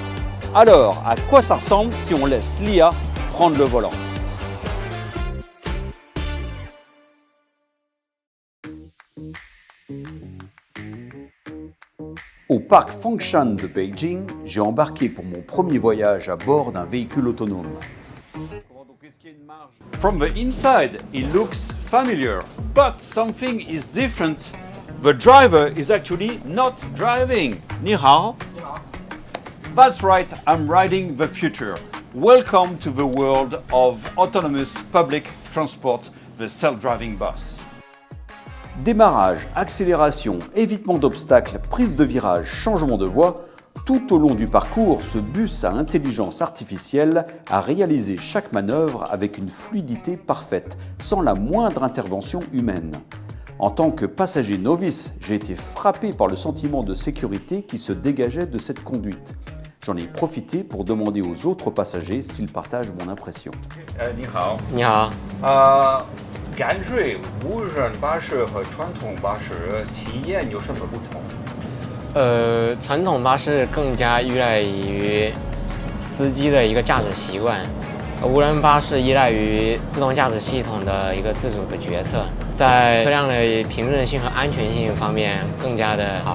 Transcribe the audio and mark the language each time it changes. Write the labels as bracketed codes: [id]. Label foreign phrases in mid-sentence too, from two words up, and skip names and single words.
[fr] Alors, à quoi ça ressemble si on laisse l'IA prendre le volant ? Au parc Fengshan de Beijing, j'ai embarqué pour mon premier voyage à bord d'un véhicule autonome. [en] From the inside, it looks familiar, but something is different. The driver is actually not driving. [zh] 你好. [en] That's right, I'm riding the future. Welcome to the world of autonomous public transport, the self-driving bus. [fr] Démarrage, accélération, évitement d'obstacles, prise de virage, changement de voie, tout au long du parcours, ce bus à intelligence artificielle a réalisé chaque manœuvre avec une fluidité parfaite, sans la moindre intervention humaine. En tant que passager novice, j'ai été frappé par le sentiment de sécurité qui se dégageait de cette conduite. J'en ai profité pour demander aux autres passagers s'ils partagent mon impression. [zh] 你好. 你好. 感觉无人巴士和传统巴士体验有什么不同？传统巴士更加依赖于司机的一个驾驶习惯，无人巴士依赖于自动驾驶系统的一个自主的决策，在车辆的平顺性和安全性方面更加的好。